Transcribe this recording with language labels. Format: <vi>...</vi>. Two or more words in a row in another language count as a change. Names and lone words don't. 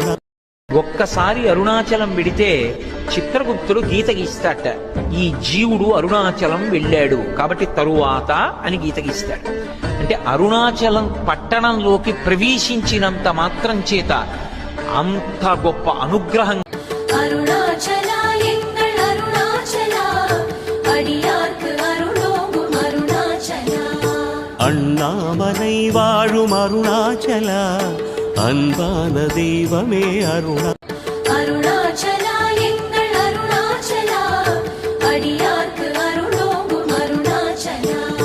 <te>ఒక్కసారి అరుణాచలం వెడితే చిత్రగుప్తుడు గీత గీస్తాట. ఈ జీవుడు అరుణాచలం వెళ్ళాడు కాబట్టి తరువాత అని గీత గీస్తాడు. అంటే అరుణాచలం పట్టణంలోకి ప్రవేశించినంత మాత్రం చేత అంత గొప్ప అనుగ్రహం.</te> <ta>அண்ணாமலை வாழும் அருணாச்சல அன்பான தெய்வமே அருண. அருணாச்சலா எங்கள் அருணாச்சலா அடியார்க்கு அருளோங்கும் அருணாச்சலா.</ta>